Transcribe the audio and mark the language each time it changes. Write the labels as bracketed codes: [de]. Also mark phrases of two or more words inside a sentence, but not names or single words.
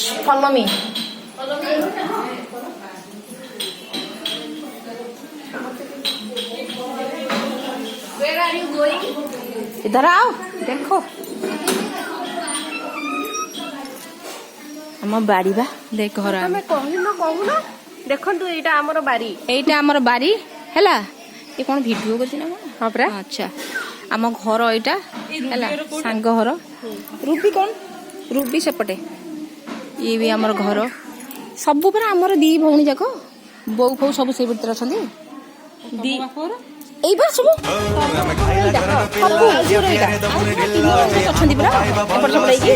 [en] follow me. Where are you going? [hi] इधर आओ देखो [or] ଆମ ବାଡ଼ି ବା ଦେଖ ଘର ତମେ କହୁନ ଦେଖନ୍ତୁ ଏଇଟା ଆମର ବାରି। ଏଇଟା ଆମର ବାରି ହେଲା ଏ କଣ ଭିଡିଓ କରୁଛି ନା କଣ ହଁ ପରା। ଆଚ୍ଛା ଆମ ଘର ଏଇଟା ହେଲା ସାଙ୍ଗ ଘର ରୁବି କଣ ରୁବି ସେପଟେ ଇଏ ବି ଆମର ଘର ସବୁ ପରା ଆମର ଦି ଭଉଣୀ ଯାକ ବୋଉ ଫୋଉ ସବୁ ସେଇ ଭିତରେ ଅଛନ୍ତି ଦି এইবার ସବୁ ଅଛନ୍ତି ପରା ଏପଟ ସେପଟ ହେଇକି